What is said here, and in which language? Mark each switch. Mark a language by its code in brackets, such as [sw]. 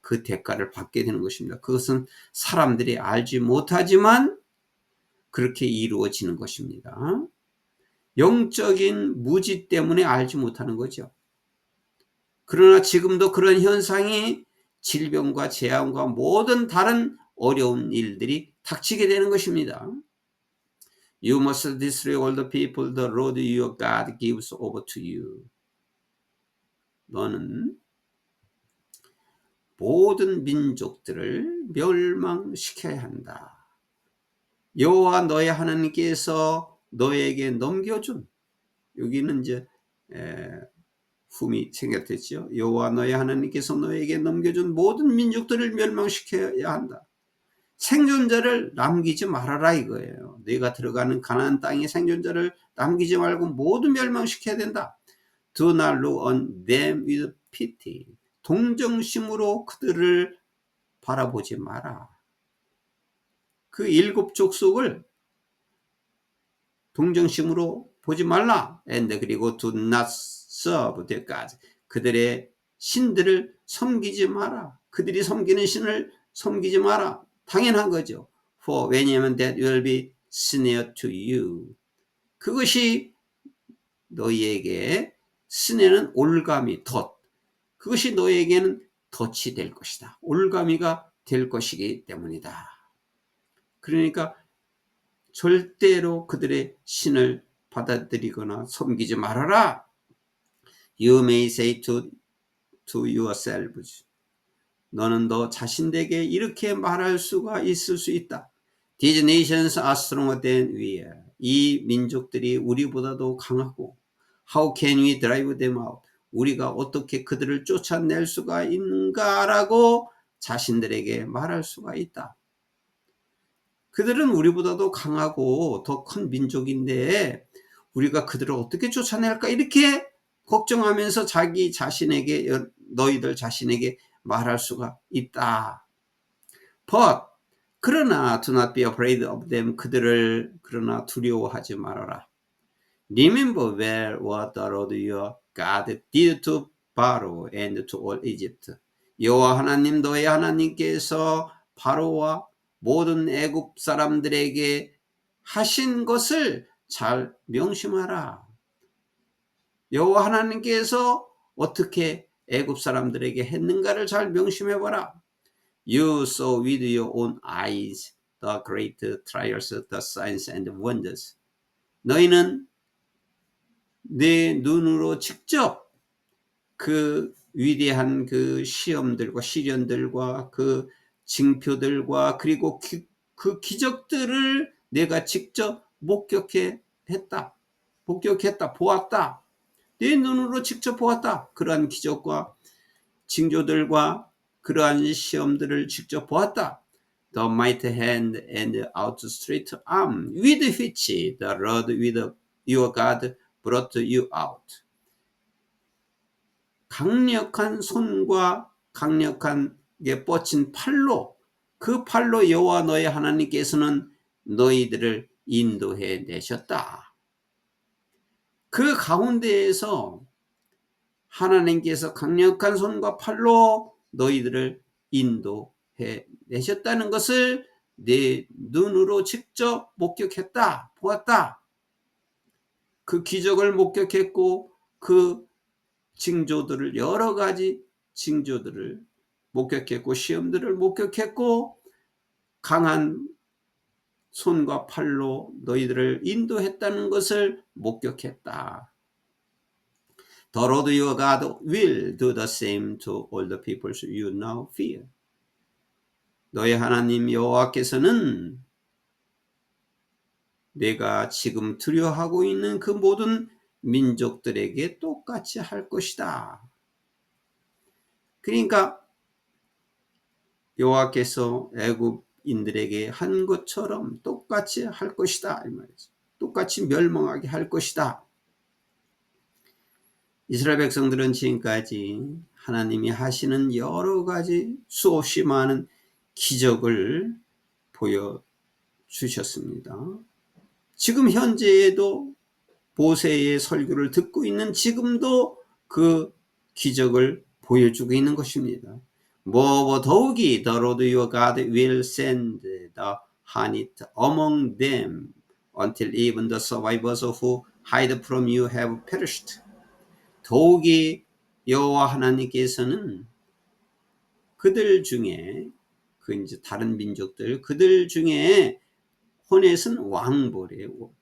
[ko] 그 대가를 받게 되는 것입니다. 그것은 사람들이 알지 못하지만 그렇게 이루어지는 것입니다. 영적인 무지 때문에 알지 못하는 거죠. 그러나 지금도 그런 현상이 질병과 재앙과 모든 다른 어려운 일들이 닥치게 되는 것입니다. [en] You must destroy all the people the Lord your God gives over to you. [ko] 너는 모든 민족들을 멸망시켜야 한다. 여호와 너의 하나님께서 너에게 넘겨준, 여기는 이제 흠이 생략됐죠. 여호와 너의 하나님께서 너에게 넘겨준 모든 민족들을 멸망시켜야 한다. 생존자를 남기지 말아라 이거예요. 네가 들어가는 가나안 땅에 생존자를 남기지 말고 모두 멸망시켜야 된다. [en] Do not look on them with pity. [ko] 동정심으로 그들을 바라보지 마라. 그 일곱 족속을 동정심으로 보지 말라. [en] And [ko] 그리고 [en] do not serve their gods. [ko] 그들의 신들을 섬기지 마라. 그들이 섬기는 신을 섬기지 마라. 당연한 거죠. [en] For [ko] 왜냐하면 [en] that will be snare to you. [ko] 그것이 너희에게, 스네는 올가미, 덫. 그것이 너희에게는 덫이 될 것이다. 올가미가 될 것이기 때문이다. 그러니까 절대로 그들의 신을 받아들이거나 섬기지 말아라. [en] You may say to yourselves. [ko] 너는 너 자신에게 이렇게 말할 수가 있을 수 있다. [en] These nations are stronger than we are. [ko] 이 민족들이 우리보다도 강하고 [en] How can we drive them out? [ko] 우리가 어떻게 그들을 쫓아낼 수가 있는가라고 자신들에게 말할 수가 있다. 그들은 우리보다도 강하고 더 큰 민족인데 우리가 그들을 어떻게 쫓아낼까 이렇게 걱정하면서 자기 자신에게, 너희들 자신에게 말할 수가 있다. [en] But [ko] 그러나 [en] do not be afraid of them. [ko] 그들을 그러나 두려워하지 말아라. [en] Remember well what the Lord your God did to Pharaoh and to all Egypt. [ko] 여호와 하나님 너의 하나님께서 바로와 모든 애굽 사람들에게 하신 것을 잘 명심하라. 여호와 하나님께서 어떻게 애굽 사람들에게 했는가를 잘 명심해 보라. [en] You saw with your own eyes the great trials, the signs and wonders. [ko] 너희는 내 눈으로 직접 그 위대한 그 시험들과 시련들과 그 징표들과 그리고 그 기적들을 내가 직접 목격했다, 보았다. 내 눈으로 직접 보았다. 그러한 기적과 징조들과 그러한 시험들을 직접 보았다. [en] The mighty hand and outstretched arm with which the Lord with your God brought you out. [ko] 강력한 손과 강력하게 뻗친 팔로, 그 팔로 여호와 너의 하나님께서는 너희들을 인도해 내셨다. 그 가운데에서 하나님께서 강력한 손과 팔로 너희들을 인도해 내셨다는 것을 내 눈으로 직접 목격했다, 보았다. 그 기적을 목격했고 그 징조들을, 여러 가지 징조들을 목격했고 시험들을 목격했고 강한 손과 팔로 너희들을 인도했다는 것을 목격했다. [en] The Lord your God will do the same to all the peoples you now fear. [ko] 너희 하나님 여호와께서는 내가 지금 두려워하고 있는 그 모든 민족들에게 똑같이 할 것이다. 그러니까 여호와께서 애굽인들에게 한 것처럼 똑같이 할 것이다, 이 말이죠. 똑같이 멸망하게 할 것이다. 이스라엘 백성들은 지금까지 하나님이 하시는 여러 가지 수없이 많은 기적을 보여주셨습니다. 지금 현재에도 모세의 설교를 듣고 있는 지금도 그 기적을 보여주고 있는 것입니다. [en] 모reover [ko] 더욱이 [en] the Lord your God will send the hornet among them until even the survivors who hide from you have perished. [ko] 더욱이 여호와 하나님께서는 그들 중에 그 이제 다른 민족들 그들 중에 호넷은 왕벌이에요.